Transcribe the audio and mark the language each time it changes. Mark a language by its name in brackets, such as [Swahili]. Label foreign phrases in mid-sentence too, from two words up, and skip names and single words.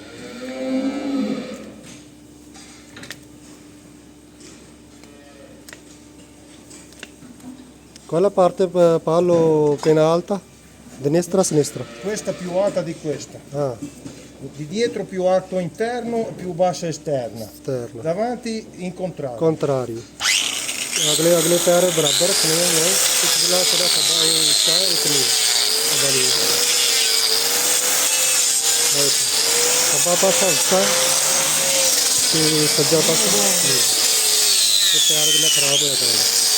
[Italian] Quella parte palo appena alta, destra, sinistra. Questa più alta di questa. Ah, Di dietro più alto interno e più bassa esterna. esterna. Davanti in contrario. Contrario. [Hindi] अगले पैर बराबर रखने हैं, पिछला थोड़ा खब्बा ऊंचा एक नीचे। [Punjabi] ਖੱਬਾ ਪਾਸਾ ਉੱਚਾ ਤੇ ਸੱਜਾ ਪਾਸਾ ਨੀਚੇ। [Hindi] ते पैर अगला खराब हो जाता है।